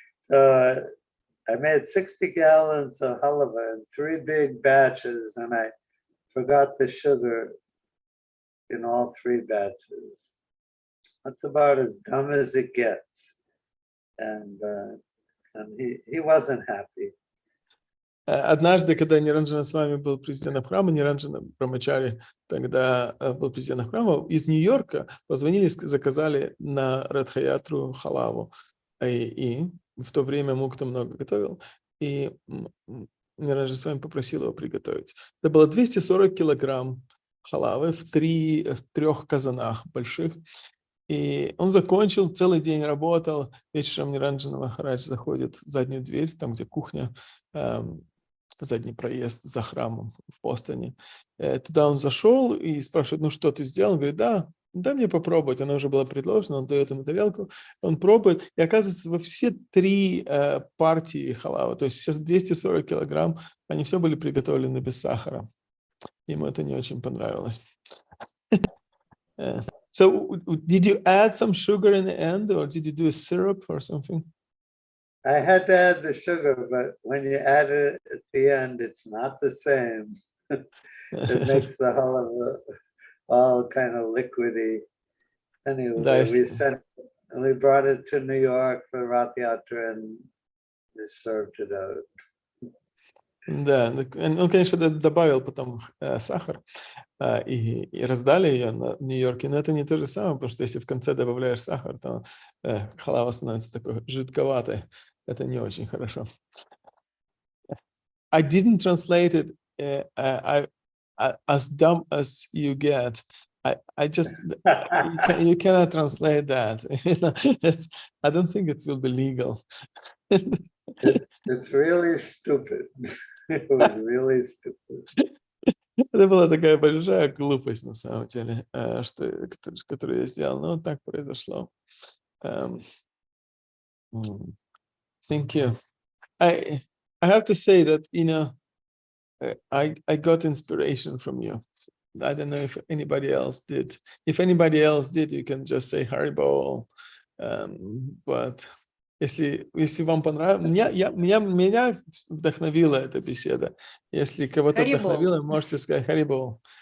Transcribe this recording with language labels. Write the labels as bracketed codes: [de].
[en] So I made 60 gallons of halava in 3 big batches, and I forgot the sugar in all 3 batches. That's about as dumb as it gets. And he wasn't happy. [ru] Однажды, когда Ниранджана с вами был президентом храма, Ниранджана Брамачари тогда был президентом храма, из Нью-Йорка позвонили, заказали на Радхаятру халаву. И в то время Мукта много готовил, и Ниранджана с вами попросил его приготовить. Это было 240 килограмм халавы в 3 казанах больших. И он закончил, целый день работал. Вечером Ниранджана Махарадж заходит в заднюю дверь, там, где кухня, задний проезд за храмом в Бостоне. Туда он зашел и спрашивает: "Ну что ты сделал?" Он говорит: "Да, дай мне попробовать. Она уже была предложена, он дает ему тарелку, он пробует, и оказывается, во все 3 партии халава, то есть сейчас 240 килограмм, они все были приготовлены без сахара. Ему это не очень понравилось. [en] So, did you add some sugar in the end, or did you do a syrup or something? I had to add the sugar, but when you add it at the end, it's not the same. It makes the halva all kind of liquidy. Anyway, we brought it to New York for Rath Yatra and they served it out. [ru] Да, он, конечно, добавил потом сахар и раздали ее в Нью-Йорке, но это не то же самое, потому что если в конце добавляешь сахар, то халава становится такой жидковатой. Это не очень хорошо. [en] I didn't translate it as dumb as you get. I just you cannot translate that. I don't think it will be legal. It's really stupid. It was really stupid. [ru] Это была такая большая глупость на самом деле, которую я сделал. Но так произошло. [en] Thank you. I have to say that, you know, I got inspiration from you. I don't know if anybody else did. If anybody else did, you can just say Haribol. [ru] But если вам понравилось, меня вдохновила эта беседа. Если кого-то вдохновила, можете сказать Харибол.